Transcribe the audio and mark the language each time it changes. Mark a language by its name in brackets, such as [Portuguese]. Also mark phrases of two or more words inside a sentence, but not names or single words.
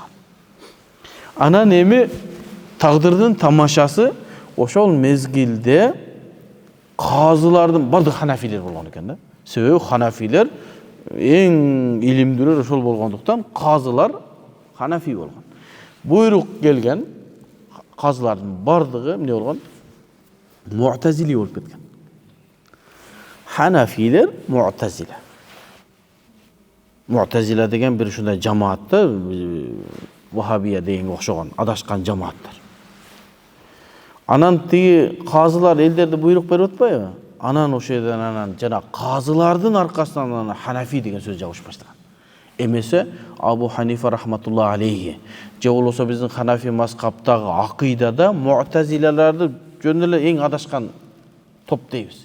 [Kyrgyz] Анан эми тагдырдын тамашасы ошол мезгилде казылардын бардык ханафилер болгон экен да. Себеби ханафилер эң илимдүүлөр ошол болгондуктан казылар ханафи болгон. Буйрук келген казылардын бардыгы эмне болгон? Mu'tazili болуп кеткен. Ханафилер Mu'tazile. Mu'tazile деген бир ушундай жамаатта Вахабия дегенге окшогон адашкан жамааттар. Анан тиги казылар элдерди буйрук берип атпайбы? Анан ошол жерден анан жана казылардын аркасынан анан ханафи деген сөз жабыш баштаган. Эмесе Абу Ханифа [Arabic] رحمة الله عليه [Kyrgyz] же болбосо биздин ханафи мазхабтагы акыйдада Mu'tazilелерди жөн эле эң адашкан топ дейбиз.